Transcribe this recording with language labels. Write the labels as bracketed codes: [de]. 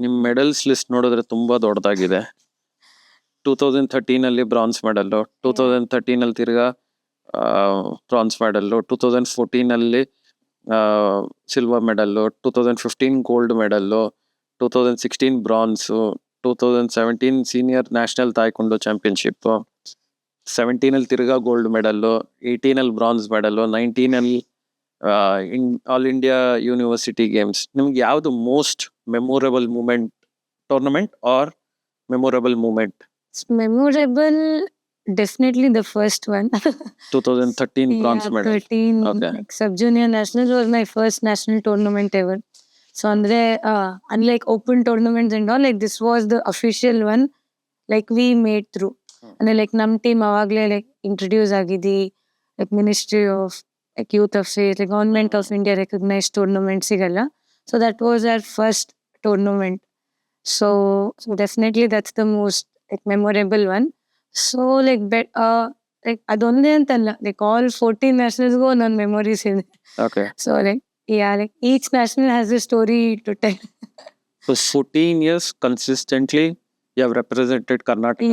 [kn] ನಿಮ್ medals list ನೋಡಿದ್ರೆ ತುಂಬಾ ದೊಡ್ಡದಾಗಿದೆ. 2013 ಅಲ್ಲಿ ಬ್ರಾನ್ಸ್ ಮೆಡಲ್, 2013 ಅಲ್ಲಿ ತಿರ್ಗಾ ಬ್ರಾನ್ಸ್ ಮೆಡಲ್, 2014 ಅಲ್ಲಿ silver medal, 2015 gold medal, 2016 bronze, 2017 senior national ತಾಯ್ಕೊಂಡೋ championship, 17 ಅಲ್ಲಿ ತಿರ್ಗಾ ಗೋಲ್ಡ್ ಮೆಡಲ್, 18 ಅಲ್ಲಿ ಬ್ರಾನ್ಸ್ ಮೆಡಲ್, 19 ಅಲ್ಲಿ ಆಲ್ ಇಂಡಿಯಾ ಯೂನಿವರ್ಸಿಟಿ ಗೇಮ್ಸ್. ನಿಮ್ಗೆ ಯಾವ್ದು most memorable moment, tournament R memorable moment? [en] Memorable, definitely the first one. 2013 bronze Yeah, medal. 13 Okay. like sub-junior nationals was my first national tournament ever. So andre unlike open tournaments and all, like this was the official one like we made through. And like [kn] nam team avagle like introduce agidi, [en] like Ministry of like Youth Affairs, like Government of India recognized tournaments [kn] sigalla. [en] So that was our first tournament. So definitely that's the most like memorable one. So like like [kn] ಅದೊಂದೇ ಅಂತಲ್ಲ, [en] like all 14 nationalsಗೂ [kn] ಒಂದೊಂದು memories ಇದೆ. [en] Okay. So like yeah, like each national has a story to tell. So 14 years consistently you have represented Karnataka